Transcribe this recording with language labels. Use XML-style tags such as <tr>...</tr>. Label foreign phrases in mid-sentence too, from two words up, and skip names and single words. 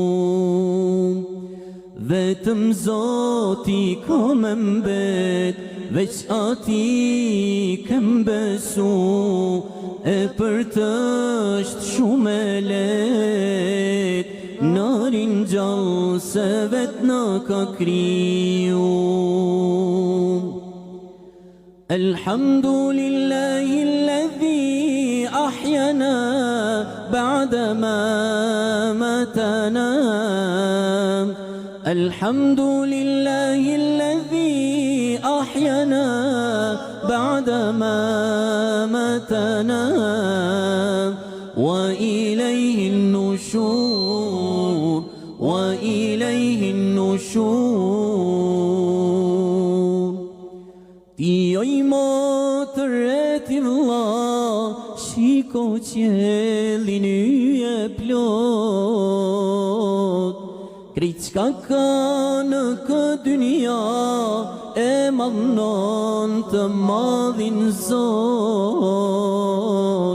<sq>Vetëm Zoti ka më mbet, veç ati kem besu, e për të është shumë e let, na rinjallë se vet na ka kriju.</sq> <ar>الحمد لله الذي أحيانا بعد ما أماتنا. الحمد لله الذي أحيانا بعد ما أماتنا. وإليه النشور وإليه النشور.</ar> <sq>Ti oj motër e ti vlla, shiko qiellin yje plot, krejt çka ka në këtë dynja e madhnon të madhin Zot.</sq>